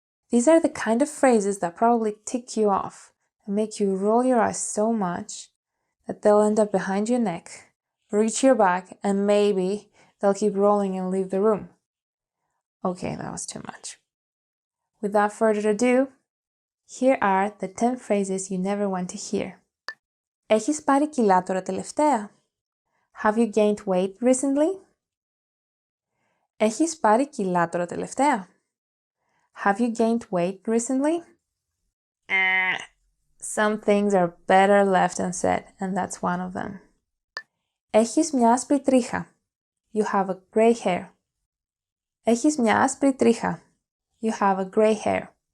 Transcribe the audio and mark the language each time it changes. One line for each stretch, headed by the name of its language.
English: These are the kind of phrases that probably tick you off and make you roll your eyes so much that they'll end up behind your neck, reach your back, and maybe they'll keep rolling and leave the room. Okay, that was too much. Without further ado, here are the 10 phrases you never want to hear.
Greek: Έχεις πάρει κιλά τώρα τελευταία?
English: Have you gained weight recently?
Greek: Έχεις πάρει κιλά τώρα τελευταία?
English: Have you gained weight recently? Some things are better left unsaid, and that's one of them.
Greek: Έχεις μια άσπρη τρίχα.
English: You have a gray hair.
Greek: Έχεις μια άσπρη τρίχα.
English: You have a gray hair.